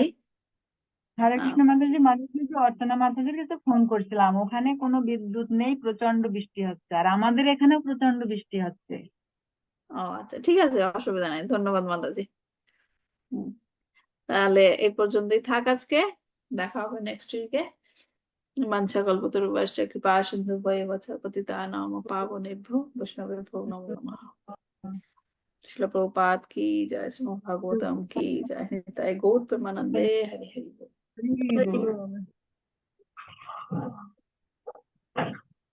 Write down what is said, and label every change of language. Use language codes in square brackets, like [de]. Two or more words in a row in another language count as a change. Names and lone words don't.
[bn] হরে কৃষ্ণ মাতাজি, অর্চনা মাতাজির কাছে ফোন করছিলাম, ওখানে কোনো বিদ্যুৎ নেই, প্রচন্ড বৃষ্টি হচ্ছে, আর আমাদের এখানেও প্রচন্ড বৃষ্টি হচ্ছে। ও আচ্ছা, ঠিক আছে, অসুবিধা নাই। ধন্যবাদ মাতাজি। তাহলে এই পর্যন্তই থাক আজকে, দেখা হবে [en] next week. [sa] বাঞ্ছা কল্পতরুভ্যশ্চ কৃপা সিন্ধুভ্যেব চ পতিতানাং পাবনেভ্যো বৈষ্ণবেভ্যো নমো নমঃ। [hi] श्रील प्रभुपाद की जय, श्रीमद् भागवतम की जय, निताय गौर प्रेमानंदे, हरि हरि बोल।